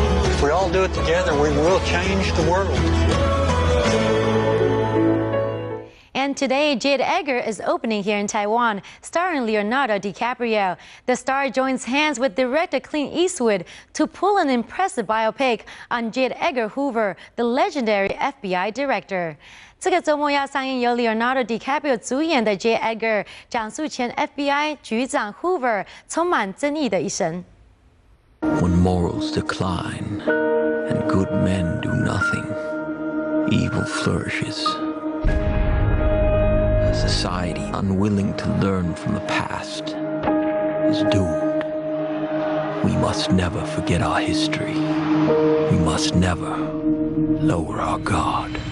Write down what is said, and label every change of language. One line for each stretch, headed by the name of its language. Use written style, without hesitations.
English: If we all do it together, we will change the world. And today, J. Edgar is opening here in Taiwan, starring Leonardo DiCaprio. The star joins hands with director Clint Eastwood to pull an impressive biopic on J. Edgar Hoover, the legendary FBI director.
Chinese: 这个周末要上映由 Leonardo DiCaprio 主演的 J. Edgar， 讲述前 FBI 局长 Hoover 充满争议的一生。
English: When morals decline and good men do nothing, evil flourishes. A society unwilling to learn from the past is doomed. We must never forget our history. We must never lower our guard.